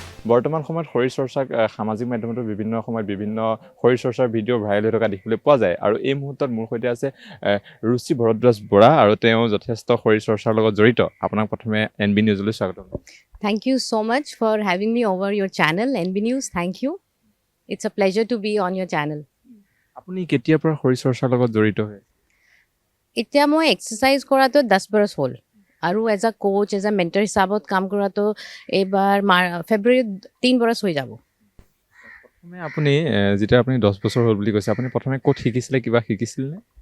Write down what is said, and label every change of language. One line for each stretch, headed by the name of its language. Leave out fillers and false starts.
Assamese: বৰ্তমান সময়ত শৰীৰ চৰ্চাক সামাজিক মাধ্যমতো বিভিন্ন সময়ত বিভিন্ন শৰীৰ চৰ্চাৰ ভিডিঅ' ভাইৰেল হৈ থকা দেখিবলৈ পোৱা যায় আৰু এই মুহূৰ্তত মোৰ সৈতে আছে ৰুচি ভৰদ্বাজ বৰা আৰু তেওঁ যথেষ্ট শৰীৰ চৰ্চাৰ লগত জড়িত আপোনাক প্ৰথমে NB নিউজলৈ স্বাগতম
English: Thank you so much for having me over your channel NB News thank you it's a pleasure to be on your channel
Assamese: আপুনি কেতিয়াৰ পৰা শৰীৰ চৰ্চাৰ লগত জড়িত হয় এতিয়া মই এক্সাৰসাইজ কৰাটো 10 বছৰ হ'ল আৰু
English: as a coach as a mentor
Assamese: হিচাপত কাম কৰাটো এইবাৰ ফেব্ৰুৱাৰীত 3 বছৰ হৈ যাব প্ৰথমে আপুনি যেতিয়া আপুনি 10 বছৰ হ'ল বুলি কৈছে আপুনি প্ৰথমে ক'ত শিকিছিলে কিবা শিকিছিল নে